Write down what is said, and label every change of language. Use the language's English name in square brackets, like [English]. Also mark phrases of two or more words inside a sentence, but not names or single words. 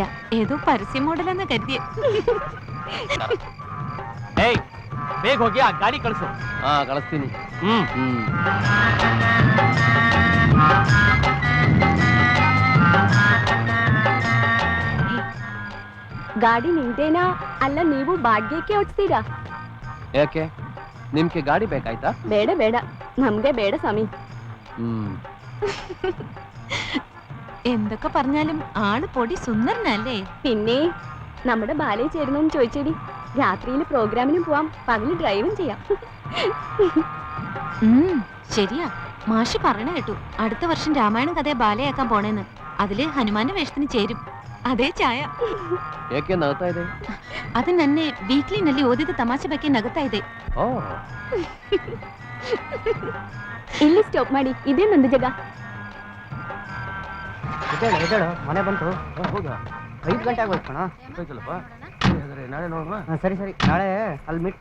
[Malayalam] ഏതോ പരസ്യ മോഡലെന്ന് കരുതിയ. [Kannada] ಏಯ್ ಬೇಗ ಹೋಗಿ ಆ ಗಾಡಿ ಕಳಿಸು. ಕಳಿಸ್ತೀನಿ. ಗಾಡಿ ನಿಂದೇನಾ ಅಲ್ಲ ನೀವು ಬಾಡ್ಗೆಕ್ಕೆ ಓಡಿಸ್ತೀರಾ? ಯಾಕೆ, ನಿಮ್ಗೆ ಗಾಡಿ ಬೇಕಾಯ್ತಾ? ಬೇಡ ಬೇಡ, ನಮ್ಗೆ ಬೇಡ സ്വാമി. [Malayalam] എന്തൊക്കെ പറഞ്ഞാലും ആള് പൊടി സുന്ദരനല്ലേ? പിന്നെ നമ്മുടെ ബാലയിൽ ചേരണമെന്ന് ചോദിച്ചേടി. രാത്രിയിൽ പ്രോഗ്രാമിനും പോവാം, പകല് ഡ്രൈവും ചെയ്യാം. ശരിയാ, മാഷ് പറയണ കേട്ടു അടുത്ത വർഷം രാമായണം കഥയെ ബാലയാക്കാൻ പോണേന്ന്. അതില് ഹനുമാന്റെ വേഷത്തിന് ചേരും. [Kannada] ಅದೇ ಛಾಯ. ಏಕೆ ನಗ್ತಾ ಇದೆ? ಅದು ನನ್ನೆ ವೀಕ್ಲಿನಲ್ಲಿ ಓದಿದ ತಮಾಷೆ ಬಗ್ಗೆ ನಗುತ್ತಾ ಇದೆ. ಇಲ್ಲಿ ಸ್ಟಾಪ್ ಮಾಡಿ, ಇದೇ ನಂದು ಜಾಗ. ಮನೆ ಬಂತು. ಹೌದಾ? 5 ಗಂಟೆ ಆಗೋಯ್ತು ಕಣ. ಹೋಯ್ತಲ್ಲಪ್ಪ, ನಾಳೆ ನೋಡುವ. ಸರಿ ಸರಿ, ನಾಳೆ ಅಲ್ಲಿ ಮೀಟ್.